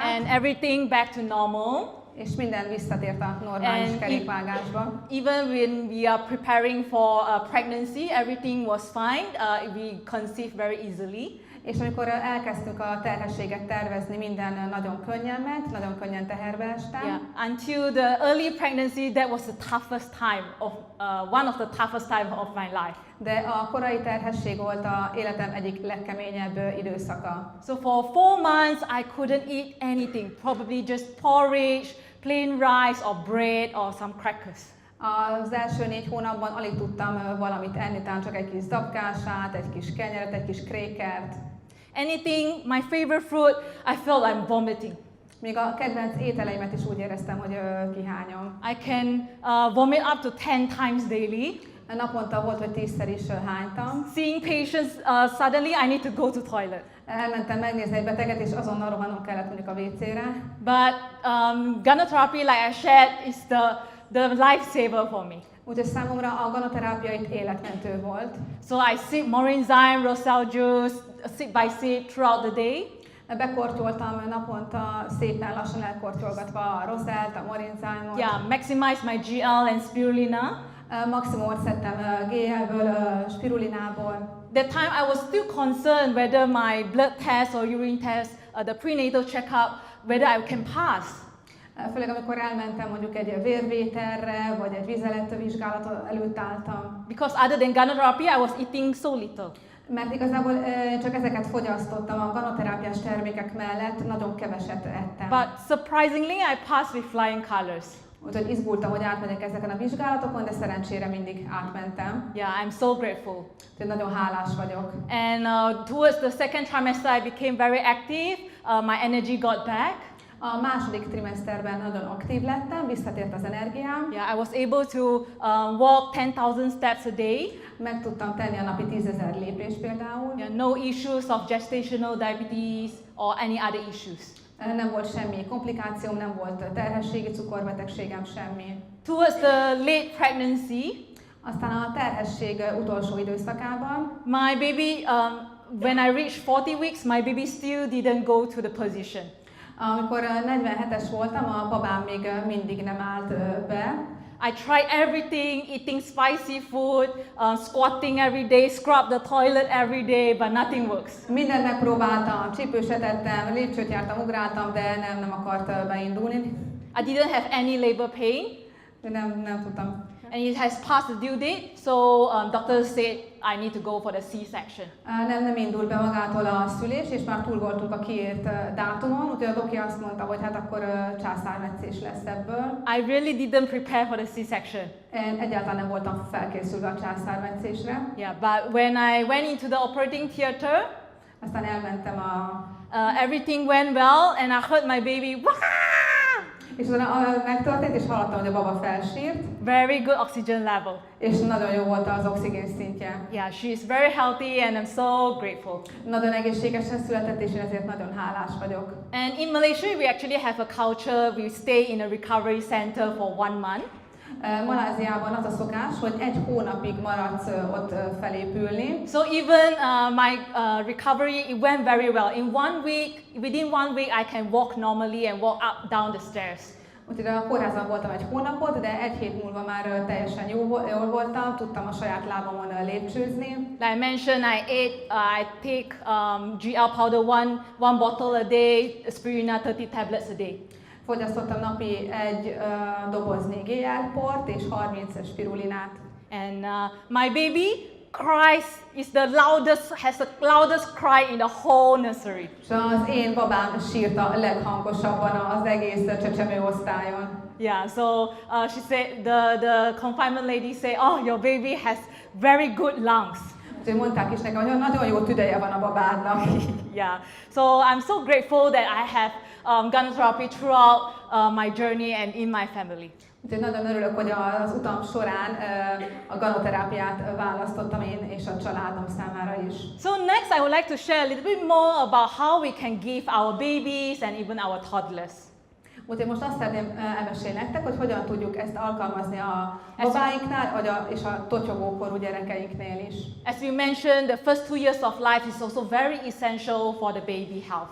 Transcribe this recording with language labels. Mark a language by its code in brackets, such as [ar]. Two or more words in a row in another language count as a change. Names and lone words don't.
[en] And everything back to normal. [hu] És minden visszatért a normális kerékvágásba. [en] Even when we are preparing for pregnancy, everything was fine. We conceived very easily. [hu] És amikor elkezdtük a terhességet tervezni, minden nagyon könnyen ment, nagyon könnyen teherbe estem. [en] Yeah, until the early pregnancy, that was the toughest time of one of the toughest time of my life. [hu] De a korai terhesség volt a életem egyik legkeményebb időszaka. [en] So for 4 months, I couldn't eat anything, probably just porridge, plain rice or bread or some crackers. [hu] Az első 4 hónapban alig tudtam valamit enni, talán csak egy kis zabkását, egy kis kenyeret, egy kis krékert. [en] Anything, my favorite fruit, I felt I'm vomiting. [hu] Még a kedvenc ételeimet is úgy éreztem, hogy kihányom. [en] I can vomit up to 10 times daily. [hu] Naponta volt, hogy 10-szer is hánytam. [en] Seeing patients, suddenly I need to go to toilet. [hu] Elmentem megnézni egy beteget, és azonnal rohannom kellett mondjuk a WC-re. [en] But gynotherapy, like I shared, is the lifesaver for me. [hu] Úgyhogy számomra a ganoterápia itt életmentő volt. [en] So I sip Morinzyme, Rosal juice, sip by sip throughout the day. [hu] Bekortyoltam naponta, szépen lassan elkortyolgatva a Rosalt, a Morinzyme-ot. [en] Yeah, maximize my ggal and spirulina. [hu] Maximumot szedtem gllből, spirulinából. [en] That time I was still concerned whether my blood test or urine test, the prenatal checkup, whether I can pass. [hu] Főleg amikor elmentem mondjuk egy vérvételre, vagy egy vizelettvizsgálat előtt álltam. [en] Because other than gynotherapy, I was eating so little. [hu] Mert igazából csak ezeket fogyasztottam a ganoterápiás termékek mellett, nagyon keveset ettem. [en] But surprisingly, I passed with flying colors. [hu] Úgyhogy izgultam, hogy átmegyek ezeken a vizsgálatokon, de szerencsére mindig átmentem. [en] Yeah, I'm so grateful. [hu] Úgyhogy nagyon hálás vagyok. [en] And towards the second trimester, I became very active. My energy got back. [hu] A második trimeszterben nagyon aktív lettem, visszatért az energiám. [en] Yeah, I was able to walk 10,000 steps a day. [hu] Meg tudtam tenni a napi 10.000 lépést például. [en] Yeah, no issues of gestational diabetes or any other issues. [hu] Nem volt semmi komplikációm, nem volt terhességi cukorbetegségem, semmi. [en] Towards the late pregnancy, [hu] aztán a terhesség utolsó időszakában, [en] my baby, when I reached 40 weeks, my baby still didn't go to the position. [hu] Amikor 47-es voltam, a babám még mindig nem állt be. [en] I tried everything, eating spicy food, squatting every day, scrub the toilet every day, but nothing works. [hu] Mindent megpróbáltam, csípős etettem, lépcsőt jártam, ugráltam, de nem akart beindulni. [en] I didn't have any labor pain. [hu] Nem tudtam. [en] And it has passed the due date, so doctors said I need to go for the C-section. [hu] Nem indult be magától a szülés, és már túl voltunk a kiírt dátumon, úgyhogy a doki azt mondta, hogy hát akkor császármetszés lesz ebből. [en] I really didn't prepare for the C-section. [hu] Én egyáltalán nem voltam felkészülve a császármetszésre. [en] Yeah, but when I went into the operating theater, [hu] Aztán elmentem [en] everything went well, and I heard my baby, Wah! [hu] és utána megtörtént, és hallottam, hogy a baba felsírt, [en] Very good oxygen level. [hu] és nagyon jó volt az oxigén szintje. [en] Yeah, she's very healthy, and I'm so grateful. [hu] Nagyon egészségesen született, és én ezért nagyon hálás vagyok. [en] And in Malaysia, we actually have a culture, we stay in a recovery center for 1 month. [hu] Maláziában az a szokás, hogy 1 hónapig maradsz ott felépülni. [en] So even my recovery, it went very well. Within one week, I can walk normally and walk up, down the stairs. [hu] Úgyhogy a kórházban voltam 1 hónapot, de 1 hét múlva már teljesen jól voltam, tudtam a saját lábamon lépcsőzni. [en] Like I mentioned, I take ggal powder one bottle a day, aspirina 30 tablets a day. [hu] Fogyasztottam napi 1 doboznyi ggal-port és 30 spirulinát. [en] And my baby cries, has the loudest cry in the whole nursery. [hu] És az én babám sírt a leghangosabban az egész csecsemőosztályon. [en] Yeah, so she said, the confinement lady said, oh, your baby has very good lungs. [hu] Úgyhogy mondták is nekem, hogy nagyon jó tüdeje van a babádnak. [en] Yeah, so I'm so grateful that I have gone therapy throughout my journey and in my family. [hu] Úgyhogy nagyon örülök, hogy az utam során a ganoterápiát választottam én és a családom számára is. [en] So next I would like to share a little bit more about how we can give our babies and even our toddlers. [hu] Úgyhogy most azt szeretném elmesélni nektek, hogy hogyan tudjuk ezt alkalmazni a babáinknál, és a totyogókorú gyerekeinknél is. [en] As we mentioned, the first 2 years of life is also very essential for the baby health.